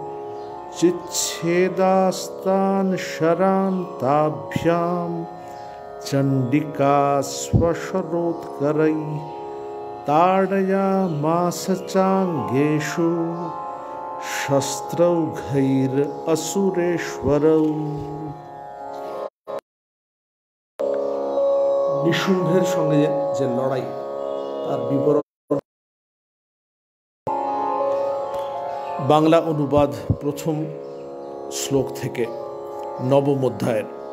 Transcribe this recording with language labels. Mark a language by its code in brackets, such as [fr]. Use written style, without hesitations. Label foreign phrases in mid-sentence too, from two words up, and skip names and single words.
[sa] चिच्छेदास्तान् शरान् ताभ्यां चंडिका स्वशरोत्करैः ताडयामास चांगेषु शस्त्रौघैरसुरेश्वरौ। [bn] নিশুম্ভের সঙ্গে যে লড়াই তার বিবরণ বাংলা অনুবাদ প্রথম শ্লোক থেকে নবম অধ্যায়ের।